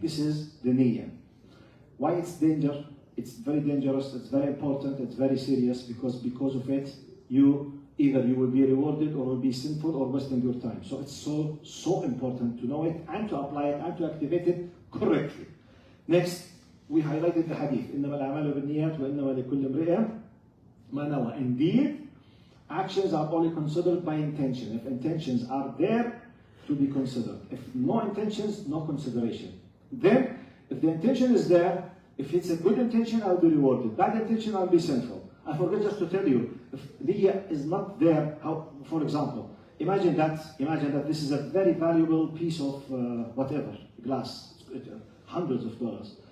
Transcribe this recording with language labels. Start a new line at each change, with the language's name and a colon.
English: This is the niyyah. Why it's danger? It's very dangerous, it's very important, it's very serious, because of it, either you will be rewarded or will be sinful or wasting your time. So it's so important to know it and to apply it and to activate it correctly. Next, we highlighted the hadith.
Arabic: إنما الأعمال بالنيات وإنما لكل امرئ ما نوى.
English: Indeed, actions are only considered by intention. If intentions are there, to be considered. If no intentions, no consideration. Then, if the intention is there, if it's a good intention, I'll be rewarded. Bad intention, I'll be sinful. I forgot just to tell you, if niyyah is not there, for example, imagine that this is a very valuable piece of glass, hundreds of dollars.